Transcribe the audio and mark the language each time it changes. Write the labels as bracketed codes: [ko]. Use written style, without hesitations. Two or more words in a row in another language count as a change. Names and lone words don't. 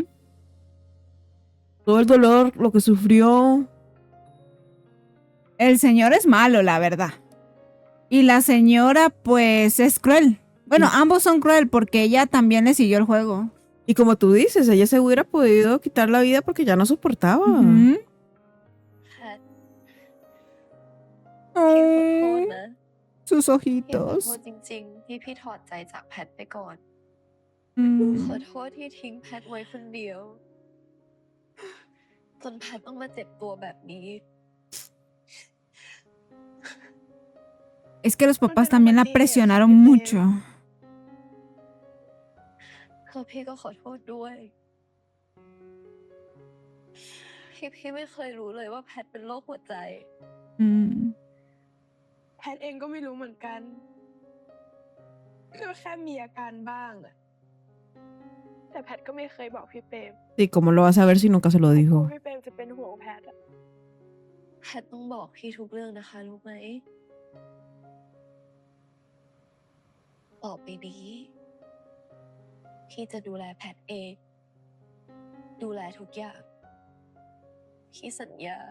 [es] Todo el dolor, lo que sufrió. El señor es malo, la verdad. Y la señora, pues, es cruel. Bueno, ambos son cruel porque ella también le siguió el juego. Y como tú dices, ella se hubiera podido quitar la vida porque ya no soportaba. Ujú. [th] แพทพี่ขอโทษนะ [es] Sus [th] พี่ขอโท [es] ojitos. [th] ษจริงๆที่พี่ถอดใจจากแพทไปก่อน Mm. ขอโทษที่ทิ้งแพทไว้คนเดียว จนแพทต้องมาเจ็บตัวแบบนี้ [es] Es que los papás también la presionaron mucho. [th] คือพี่ก็ขอโทษด้วยพี่ไม่เคยรู้เลยว่าแพทเป็นโรคหัวใจ Mm. แพทเองก็ไม่รู้เหมือนกันก็แค่มีอาการบ้างอะแต่แพทก็ไม่เคยบอกพี่เปรม [es] Sí, ¿cómo lo vas a ver si nunca se lo [th] กลัว [es] dijo? [th] พี่เปรมจะเป็นห่วงแพทอะ แพทต้องบอกพี่ทุกเรื่องนะคะรู้ไหม ต่อไปนี้พี่จะดูแลแพทเอง ดูแลทุกอย่าง พี่สัญญา